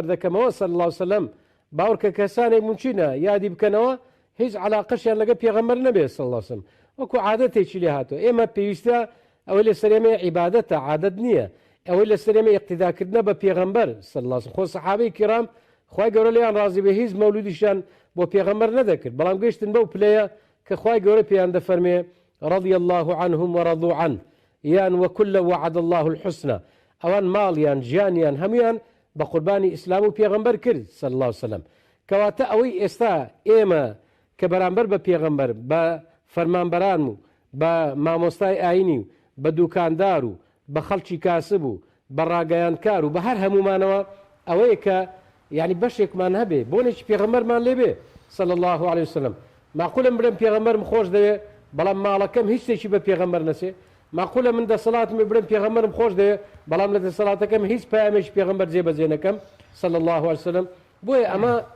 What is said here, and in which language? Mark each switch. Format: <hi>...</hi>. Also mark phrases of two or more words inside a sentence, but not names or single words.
<ckb>دەکەمەوە</ckb> <ar>صلی الله علیه وسلم</ar> <ckb>باوەڕکە کەسانێک ممچینە یادی بکەنەوە هیچ علاقەشیان لەگە پێغەمبەر نەبێت</ckb> <ar>صلی الله علیه وسلم</ar> <ckb>وەکو عادەتێکی لێ هاتووە ئێمە پێویستە ئەوەی لە سەرێمە عیبادەتە عادەت نییە ئەوەی لە سەرێمە ئیقتیداکردنە بە پێغەمبەر</ckb> <ar>صلی الله علیه</ar> <ckb>وسلم خۆ سەحابەی کیرام خوای گەورە لیان ڕازی بێ هیچ مەولودیشان بۆ پێغەمبەر نەدەکرد بەڵام گەیشتن بەو پلەیە کە خوای گەورە پێیان دەفەرمێ</ckb> <ar>رضي الله عنهم ورضوا عنه</ar> <ckb>یان وكل</ckb> <ar>وعد الله الحسنى</ar> <ckb>ئەوان ماڵیان ژیانیان هەمویان بە قوربانی ئیسلام و پێغەمبەر کرد</ckb> <ar>صلی الله علیه وسلم</ar> <ckb>کەواتە ئەوەی ئێستا ئێمە کە بەرامبەر بە پێغەمبەر بە فەرمانبەران و بە مامۆستای ئاینی و بە دوکاندار و بە خەڵکی کاسب و بە ڕاگەیانکار و بە هەر هەمومانەوە ئەوەیە کە یعنی بەشێکمان هەبێ بۆنێکی پێغەمبەرمان لێبێ</ckb> <ar>صلی الله علیه وسلم</ar> <ckb>معقولە بڵێم پێغەمبەرم خۆش دەوێ بەڵام ماڵەکەم هیچ شتێکی بە پێغەمبەر نەچێ معقولە من دەسەڵاتم بڵێم پێغەمبەرم خۆش دەوێ بەڵام لە دەسەڵاتەکەم هیچ پەیامێکی پێغەمبەر جێبەجێ نەکەم</ckb> <ar>صلی الله علیه وسلم</ar> <ckb>بۆیە ئەمە</ckb>